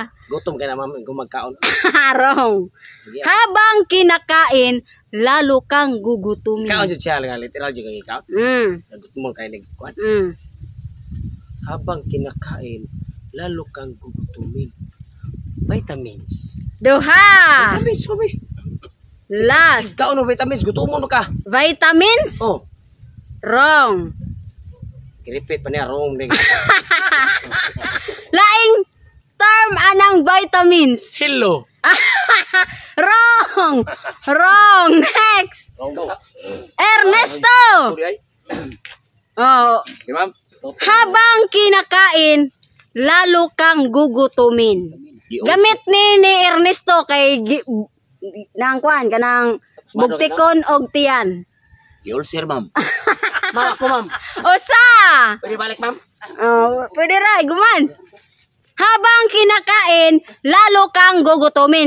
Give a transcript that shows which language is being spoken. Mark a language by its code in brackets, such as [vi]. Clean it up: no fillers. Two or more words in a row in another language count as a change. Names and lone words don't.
[ceb] Gutom ka na ma'am kung magkaon. [en] Wrong. [tl] Habang kinakain, lalo kang gugutumin. [ceb] Kaon jud siya nga literal jud kang ikaw. Gutom mo kay nagkuan. [tl] Habang kinakain, lalo kang gugutumin. [en] Vitamins. [ceb] Duha. Vitamins pa ba? [en] Last. [ceb] Kaon no vitamins, gutom mo ka. [en] Vitamins? Oh, Wrong. [ceb] repeat pa niya wrong ding. Laing term anang vitamins. [en] Hello. Wrong. Wrong. Next. Ernesto. Oh, Okay, ma'am. [tl] habang kinakain, lalo kang gugutumin. [ceb] Gamit ni Ernesto kay nang kuan kanang bugtikon og tiyan. Gi-ulcer, ma'am. Ma'am, ako, ma'am. Usa. Pwede balik, ma'am? Oh, pwede ra guman. [tl] Habang kinakain, lalo kang gugutumin.